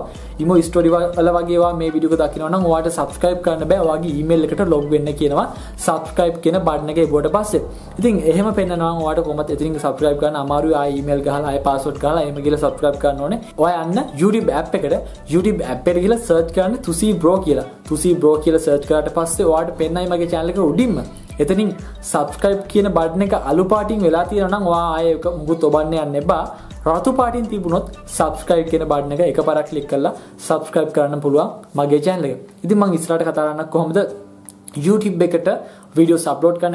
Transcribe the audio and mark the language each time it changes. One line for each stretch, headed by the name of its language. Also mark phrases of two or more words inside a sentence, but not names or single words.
English: imo story
Sinhala: වල වගේ ඒවා මේ වීඩියෝ එක දකිනවා නම් ඔයාට subscribe කරන්න බෑ. ඔයාගේ email එකට log වෙන්න කියනවා. subscribe කියන බටන් එක එවුවට පස්සේ. ඉතින් එහෙම පෙන්නනවා නම් ඔයාට කොහොමද එතනින් subscribe කරන්න අමාරුයි. ආයෙ email ගහලා ආයෙ password ගහලා එහෙම ගිහලා subscribe කරන්න ඕනේ. ඔයා යන්න YouTube app එකට YouTube app එකට ගිහලා search කරන්න Thusi bro කියලා. Thusi bro කියලා search කරාට පස්සේ ඔයාට පෙන්නයි මගේ channel එක උඩින්ම එතනින් subscribe කියන බටන් එක අලු පාටින් වෙලා තියෙනවා නම් ඔයා ආයේ මුකුත් ඔබන්න යන්න එපා. රතු පාටින් තිබුණොත් subscribe කියන බටන් එක එකපාරක් ක්ලික් කරලා subscribe කරන්න පුළුවන් මගේ channel එක. ඉතින් මම ඉස්සරහට කතා කරන්න කොහොමද YouTube එකට
English: videos upload
Sinhala: කරන්න.